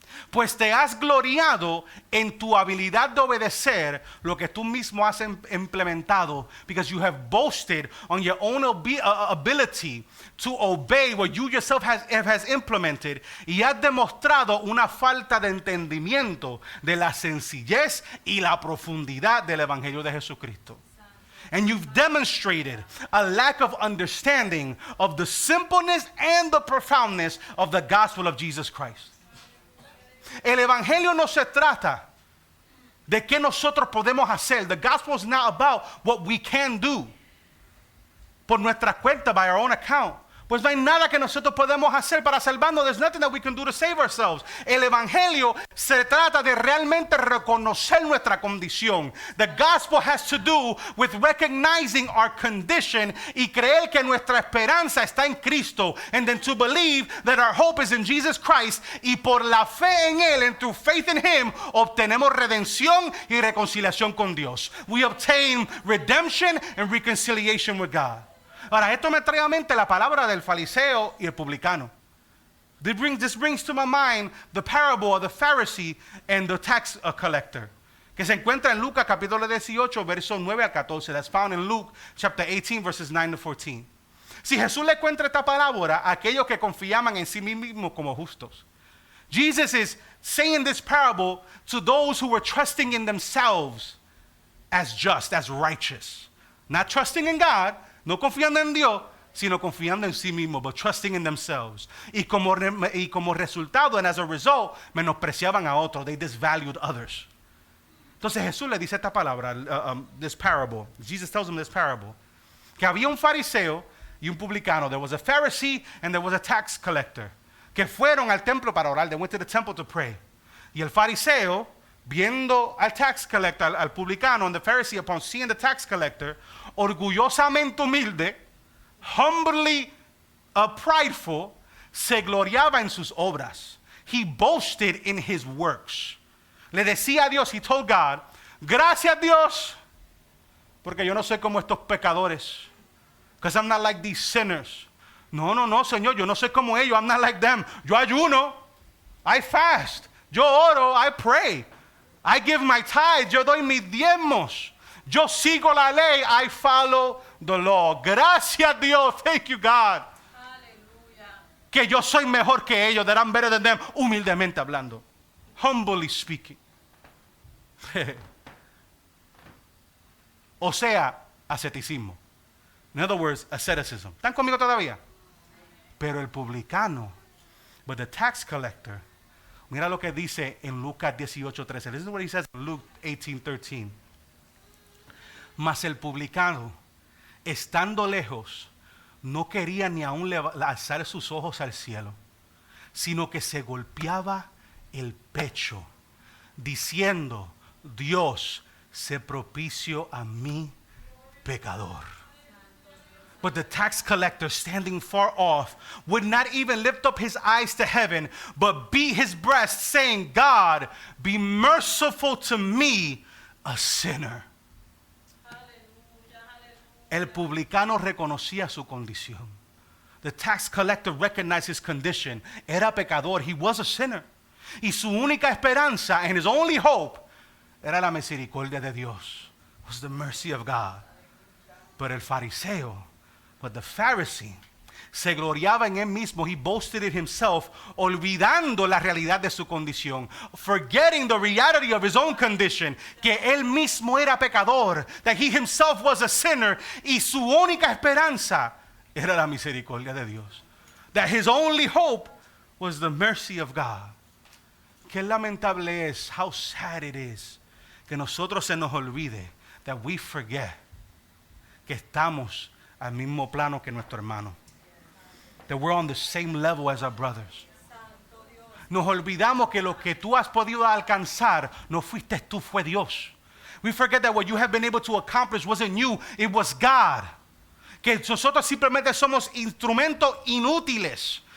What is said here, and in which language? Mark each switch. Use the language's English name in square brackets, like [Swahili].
[Spanish] Pues te has gloriado en tu habilidad de obedecer lo que tú mismo has implementado, [English] because you have boasted on your own ability to obey what you yourself has implemented, [Spanish] y has demostrado una falta de entendimiento de la sencillez y la profundidad del Evangelio de Jesucristo. [English] And you've demonstrated a lack of understanding of the simpleness and the profoundness of the gospel of Jesus Christ. [Spanish] El Evangelio no se trata de qué nosotros podemos hacer. [English] The gospel is not about what we can do [Spanish] por nuestra cuenta, [English] by our own account. [Spanish] Pues no hay nada que nosotros podemos hacer para salvarnos. [English] There's nothing that we can do to save ourselves. [Spanish] El Evangelio se trata de realmente reconocer nuestra condición. [English] The gospel has to do with recognizing our condition [Spanish] y creer que nuestra esperanza está en Cristo. [English] And then to believe that our hope is in Jesus Christ. [Spanish] Y por la fe en Él, [English] and through faith in Him, [Spanish] obtenemos redención y reconciliación con Dios. [English] We obtain redemption and reconciliation with God. [Spanish] Ahora, esto me trae a mente la palabra del fariseo y el publicano. [English] This brings to my mind the parable of the Pharisee and the tax collector, [Spanish] que se encuentra en Lucas capítulo 18, versos 9 al 14. [English] That's found in Luke chapter 18, verses 9 to 14. [Spanish] Si Jesús le cuenta esta parábola a aquellos que confiaban en sí mismos como justos, [English] Jesus is saying this parable to those who were trusting in themselves as just, as righteous. Not trusting in God, [Spanish] no confiando en Dios, sino confiando en sí mismos, [English] but trusting in themselves. [Spanish] Y como resultado, [English] and as a result, [Spanish] menospreciaban a otros. [English] They disvalued others. [Spanish] Entonces Jesús le dice esta palabra, [English] this parable. Jesus tells them this parable. [Spanish] Que había un fariseo y un publicano. [English] There was a Pharisee and there was a tax collector. [Spanish] Que fueron al templo para orar. [English] They went to the temple to pray. [Spanish] Y el fariseo, viendo al tax collector, al publicano, [English] and the Pharisee, upon seeing the tax collector, [Spanish] orgullosamente humilde, [English] humbly prideful, [Spanish] se gloriaba en sus obras. [English] He boasted in his works. [Spanish] Le decía a Dios, [English] he told God, [Spanish] gracias Dios, porque yo no soy como estos pecadores. [English] Because I'm not like these sinners. [Spanish] No, Señor, yo no soy como ellos. [English] I'm not like them. [Spanish] Yo ayuno, [English] I fast, [Spanish] yo oro, [English] I pray. I give my tithe, [Spanish] yo doy mis diezmos. Yo sigo la ley, [English] I follow the law. [Spanish] Gracias Dios, [English] thank you God. [Spanish] Aleluya. Que yo soy mejor que ellos, [English] that I'm better than them, [Spanish] humildemente hablando. [English] Humbly speaking. [Spanish] O sea, asceticismo. [English] In other words, asceticism. [Spanish] ¿Están conmigo todavía? Pero el publicano, [English] but the tax collector, mira lo que dice en Lucas 18:13. Listen to what he says in Luke 18:13. [Spanish] Mas el publicano, estando lejos, no quería ni aún alzar sus ojos al cielo, sino que se golpeaba el pecho, diciendo, Dios, sé propicio a mí, pecador. [English] But the tax collector, standing far off, would not even lift up his eyes to heaven, but beat his breast, saying, God, be merciful to me, a sinner. [Spanish] El publicano reconocía su condición. [English] The tax collector recognized his condition. [Spanish] Era pecador. [English] He was a sinner. [Spanish] Y su única esperanza, [English] and his only hope, [Spanish] era la misericordia de Dios. [English] Was the mercy of God. [Spanish] Pero el fariseo, [English] but the Pharisee, [Spanish] se gloriaba en él mismo. [English] He boasted in himself, [Spanish] olvidando la realidad de su condición, [English] forgetting the reality of his own condition, [Spanish] que él mismo era pecador, [English] that he himself was a sinner, [Spanish] y su única esperanza era la misericordia de Dios. [English] That his only hope was the mercy of God. [Spanish] Qué lamentable es, [English] how sad it is, [Spanish] que nosotros se nos olvide, [English] that we forget [Spanish] que estamos al mismo plano que nuestro hermano. [English] That we're on the same level as our brothers. [Spanish] Nos olvidamos que lo que tú has podido alcanzar no fuiste tú, fue Dios. [English] We forget that what you have been able to accomplish wasn't you, it was God. [Spanish] Que nosotros simplemente somos instrumentos inútiles.